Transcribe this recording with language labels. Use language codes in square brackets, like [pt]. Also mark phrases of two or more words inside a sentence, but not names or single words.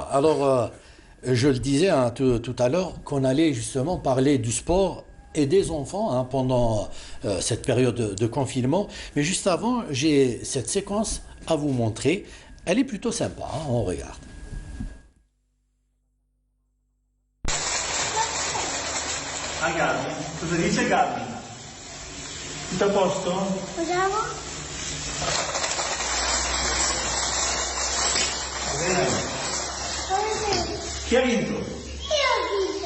[fr] Alors, je le disais tout à l'heure qu'on allait justement parler du sport et des enfants pendant cette période de confinement. Mais juste avant, j'ai cette séquence à vous montrer. Elle est plutôt sympa, on regarde. [it] Gabi, cosa dice Gabi? Tutto a posto? Vogliamo? Va bene. Chi ha vinto? Io ho vinto.